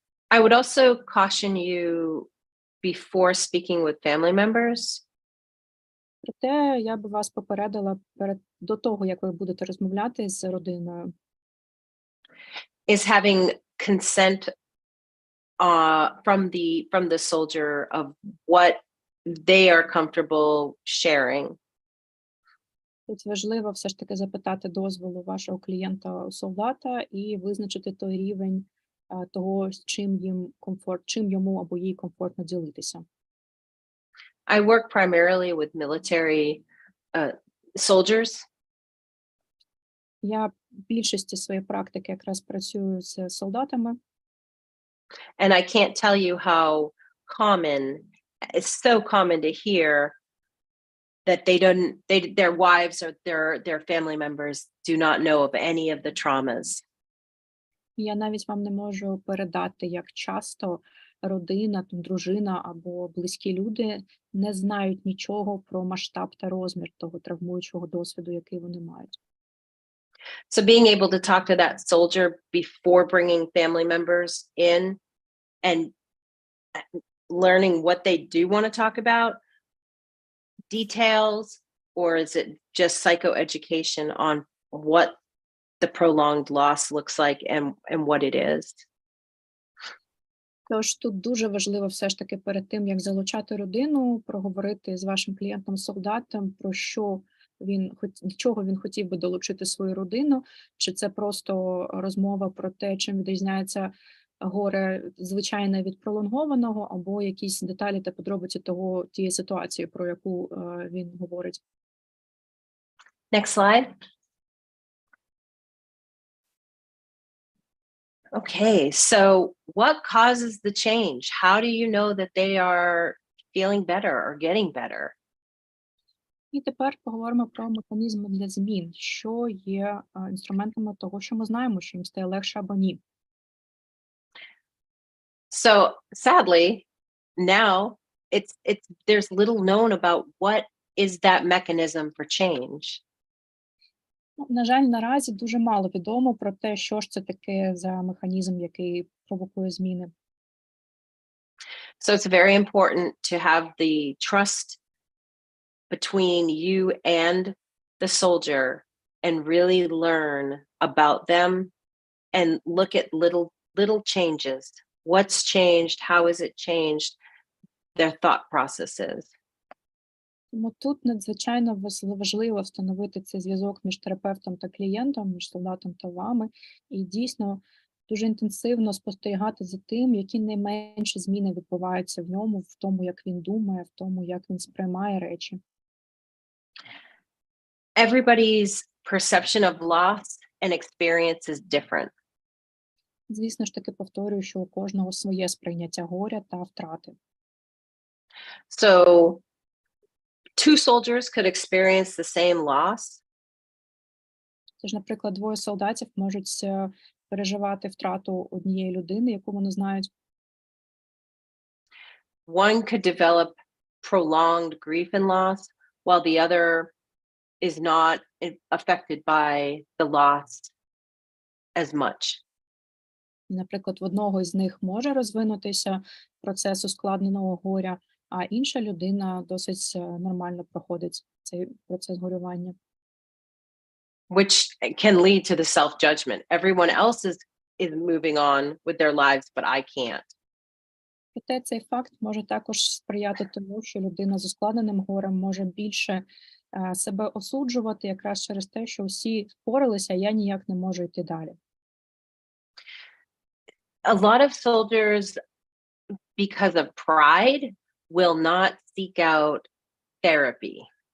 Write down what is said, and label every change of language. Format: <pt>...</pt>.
<en>I would also caution you before speaking with family members.</en> <uk>Проте я би вас попередила до того, як ви будете розмовляти з родиною,</uk> <en>Is having consent from the soldier of what they are comfortable sharing.</en> <uk>тут важливо все ж таки запитати дозволу вашого клієнта-солдата і визначити той рівень того, чим йому або їй комфортно ділитися.</uk> <en>I work primarily with military soldiers.</en> <uk>Я в більшості своєї практики якраз працюю з солдатами.</uk> <en>And I can't tell you how it's so common to hear that their wives or their family members do not know of any of the traumas.</en> <uk>Я навіть вам не можу передати, як часто родина, там, дружина або близькі люди не знають нічого про масштаб та розмір того травмуючого досвіду, який вони мають.</uk> <en>So being able to talk to that soldier before bringing family members in and learning what they do want to talk about, details, or is it just psychoeducation on what the prolonged loss looks like and what it is?</en> <uk>Тож тут дуже важливо все ж таки перед тим, як залучати родину, проговорити з вашим клієнтом-солдатом, про що до чого він хотів би долучити свою родину, чи це просто розмова про те, чим відрізняється горе звичайне від пролонгованого, або якісь деталі та подробиці тієї ситуації, про яку він говорить.</uk> <en>Next slide. Okay, so what causes the change? How do you know that they are feeling better or getting better?</en> <uk>І тепер поговоримо про механізми для змін, що є інструментами того, що ми знаємо, що їм стає легше або ні.</uk> <en>So sadly, now there's little known about what is that mechanism for change.</en> <uk>Ну, на жаль, наразі дуже мало відомо про те, що ж це таке за механізм, який провокує зміни.</uk> <en>So it's very important to have the trust between you and the soldier and really learn about them and look at little changes. What's changed? How is it changed? Their thought processes.</en> <uk>Тому тут надзвичайно важливо встановити цей зв'язок між терапевтом та клієнтом, між солдатом та вами, і дійсно дуже інтенсивно спостерігати за тим, які найменші зміни відбуваються в ньому, в тому, як він думає, в тому, як він сприймає речі.</uk> <en>Everybody's perception of loss and experience is different.</en> <uk>Звісно ж таки, повторюю, що у кожного своє сприйняття горя та втрати.</uk> <en>So two soldiers could experience the same loss.</en> <uk>Тож, наприклад, двоє солдатів можуть переживати втрату однієї людини, яку вони знають.</uk> <en>One could develop prolonged grief and loss, while the other is not affected by the loss as much.</en> <uk>Наприклад, в одного із них може розвинутися процес ускладненого горя, а інша людина досить нормально проходить цей процес горювання.</uk> <en>Which can lead to the self-judgment. Everyone else is moving on with their lives, but I can't.</en> <uk>Проте цей факт може також сприяти тому, що людина з ускладненим горем може більше себе осуджувати якраз через те, що всі впоралися, а я ніяк не можу йти далі.</uk> <en>A lot of soldiers, because of pride, will not seek out therapy.</en>